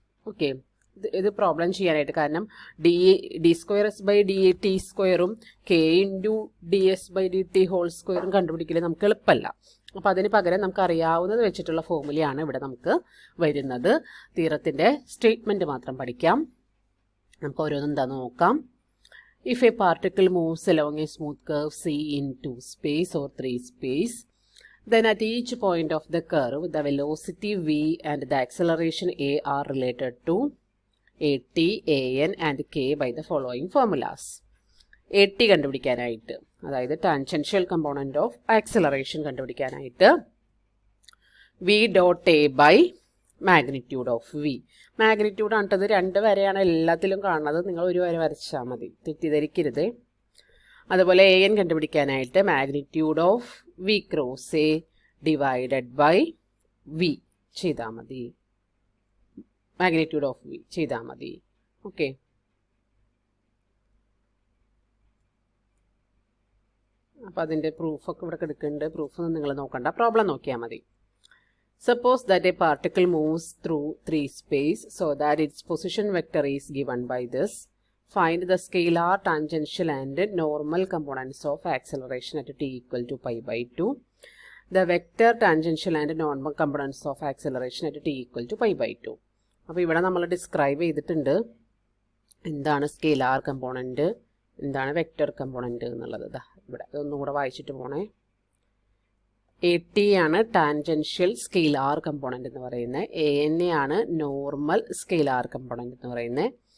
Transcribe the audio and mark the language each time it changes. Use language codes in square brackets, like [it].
[ml] Okay, ഇത് problem ചെയ്യാനായിട്ട്, കാരണം D square S by D T സ്ക്വയറും K into D S by D T whole സ്ക്വയറും കണ്ടുപിടിക്കൽ നമുക്ക് എളുപ്പമല്ല. അപ്പോൾ അതിന് പകരം നമുക്ക് അറിയാവുന്നത് വെച്ചിട്ടുള്ള ഫോർമുലയാണ് ഇവിടെ നമുക്ക് വരുന്നത്. തിയറത്തിൻ്റെ സ്റ്റേറ്റ്മെൻറ്റ് മാത്രം പഠിക്കാം. നമുക്ക് ഓരോന്നും എന്താണെന്ന് നോക്കാം. [en] If a particle moves along a smooth curve C in 2 space or 3 space, then at each point of the curve, the velocity v and the acceleration a are related to at, an and k by the following formulas. [ml] at കണ്ടുപിടിക്കാനായിട്ട്, അതായത് tangential component of acceleration കണ്ടുപിടിക്കാനായിട്ട് v dot a by magnitude of V. Magnitude ആണിട്ടത് 2 വരെയാണ് എല്ലാത്തിലും കാണുന്നത്. നിങ്ങൾ ഒരു വര വരച്ചാൽ മതി, തെറ്റിദ്ധരിക്കരുത്. അതുപോലെ എ എൻ കണ്ടുപിടിക്കാനായിട്ട് magnitude of V cross A divided by V ചെയ്താൽ മതി. മാഗ്നിറ്റ്യൂഡ് ഓഫ് വി ചെയ്താൽ മതി. ഓക്കെ. അപ്പോൾ അതിൻ്റെ പ്രൂഫൊക്കെ ഇവിടെ എടുക്കുന്നുണ്ട്. പ്രൂഫ് നിങ്ങൾ നോക്കണ്ട, പ്രോബ്ലം നോക്കിയാൽ മതി. [en] Suppose that a particle moves through 3 space so that its position vector is given by this. Find the scalar, tangential and normal components of acceleration at t equal to pi by 2. The vector, tangential and normal components of acceleration at t equal to pi by 2. [ml] അപ്പോൾ ഇവിടെ നമ്മൾ describe ചെയ്തിട്ടുണ്ട് എന്താണ് scalar component, എന്താണ് vector component എന്നുള്ളത്. ഇവിടെ ഒന്നും കൂടെ വായിച്ചിട്ട് പോണേ. എ ടി ആണ് ടാൻജൻഷ്യൽ സ്കെയിലാർ കമ്പോണൻ്റ് എന്ന് പറയുന്നത്. എ എൻ എ ആണ് നോർമൽ സ്കെയിലാർ കമ്പോണൻ്റ് എന്ന് പറയുന്നത്.